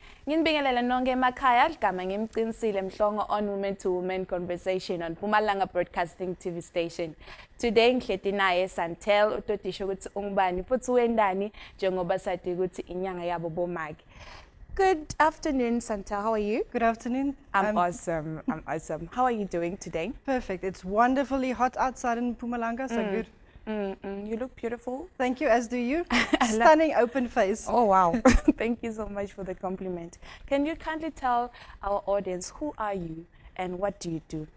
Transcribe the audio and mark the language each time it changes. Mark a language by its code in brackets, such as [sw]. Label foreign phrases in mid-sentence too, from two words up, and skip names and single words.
[ss] Nginibingelela nonke emakhaya ligama ngimqinisile Mhlongo [en] on Women to Women Conversation on Mpumalanga Broadcasting TV station. [ss] Today ngihleti naye Santel utodisho ukuthi ungubani futhi wendani njengoba sathi ukuthi inyanga yabo bomake. [en] Good afternoon, Santel. How are you? Good afternoon. I'm awesome. I'm awesome. How are you doing today? Perfect. It's wonderfully hot outside in Mpumalanga, so good. You look beautiful. Thank you, as do you. Stunning open face. Oh, wow. Thank you so much for the compliment. Can you kindly tell our audience who are you and what do you do?